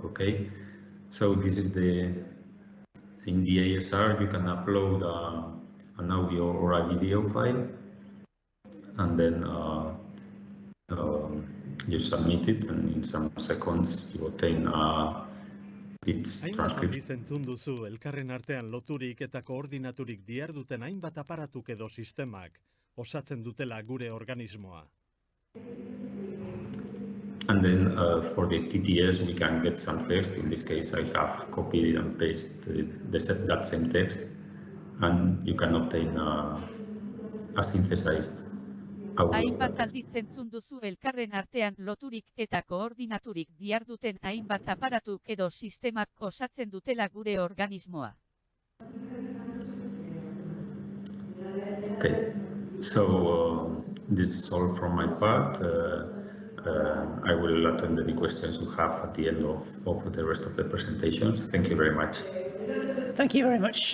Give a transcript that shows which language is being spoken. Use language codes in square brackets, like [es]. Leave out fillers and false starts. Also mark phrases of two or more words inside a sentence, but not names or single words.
[en] Okay, so this is in the ASR you can upload an audio or a video file, and then you submit it, and in some seconds you obtain its [eu] Hainbat [en] transcription. [eu] aldiz entzun duzu elkarren artean loturik eta koordinaturik diharduten hainbat aparatuk edo sistemak osatzen dutela gure organismoa. [en] And then for the TTS, we can get some text. In this case, I have copied and pasted that same text, and you can obtain a synthesized audio. [eu] Hainbat aldiz entzun duzu elkarren artean loturik eta koordinaturik diharduten hainbat aparatuk edo sistemak osatzen dutela gure organismoa. [en] Okay, so this is all from my part. I will attend any questions you have at the end of the rest of the presentations. Thank you very much. Thank you very much.